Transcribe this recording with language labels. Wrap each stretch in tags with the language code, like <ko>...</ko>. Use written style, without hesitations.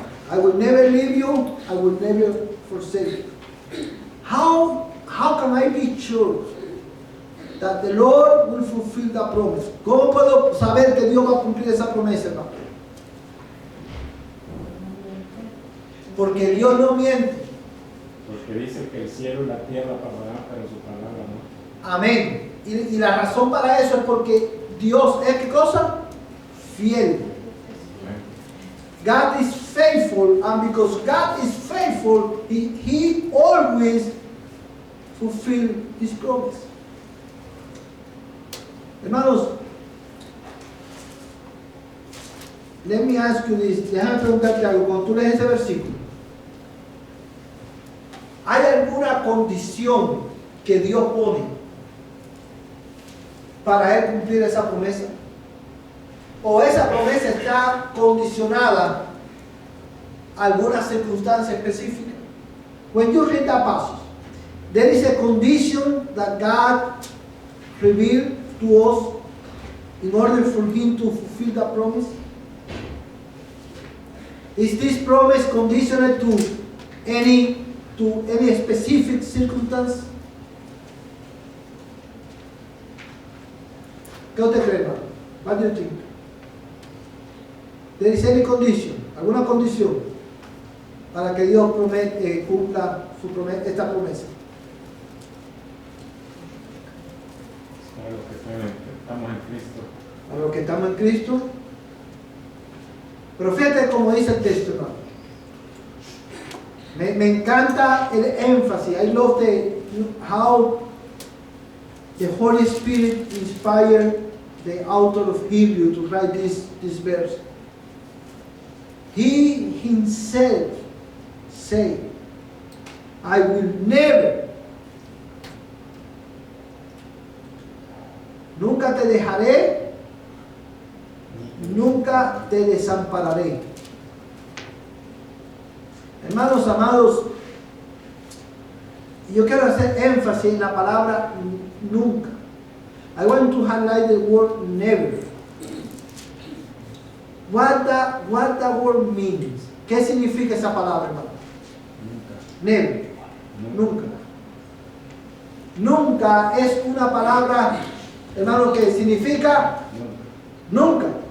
<en>I will never leave you, I will never forsake you. How can I be sure that the Lord will fulfill that promise?</en> <es>¿Cómo puedo saber que Dios va a cumplir esa promesa, hermano? Porque Dios no miente. Porque dice que el cielo y la tierra pasarán, pero su palabra no. Amén. Y la razón para eso es porque Dios es, ¿qué cosa? Fiel.</es> <en>God is faithful, and because God is faithful, He always fulfills His promise. Hermanos, let me ask you this.</en> <es>Déjame preguntarte algo. Cuando tú lees ese versículo, ¿hay alguna condición que Dios pone para Él cumplir esa promesa? ¿O esa promesa está condicionada a alguna circunstancia específica?</es> <en>When you read that passage, there is a condition that God revealed to us in order for Him to fulfill that promise. Is this promise conditional to any specific circumstance?</en> <es>¿Qué usted cree, hermano?</es> <en>What do you think? There is any condition,</en> <es>alguna condición para que Dios cumpla esta promesa. Para los que estamos en Cristo. A los que estamos en Cristo. Pero fíjate cómo dice el texto, hermano. Me encanta el énfasis.</es> <en>I love how the Holy Spirit inspired the author of Hebrews to write this verse. He himself said, I will never,</en> <es>nunca te dejaré, nunca te desampararé. Hermanos amados, yo quiero hacer énfasis en la palabra nunca.</es> <en>I want to highlight the word never. What the word means.</en> <es>¿Qué significa esa palabra, hermano? Nunca.</es> <en>Never.</en> <es>Nunca. Nunca es una palabra, hermano, que significa nunca.</es>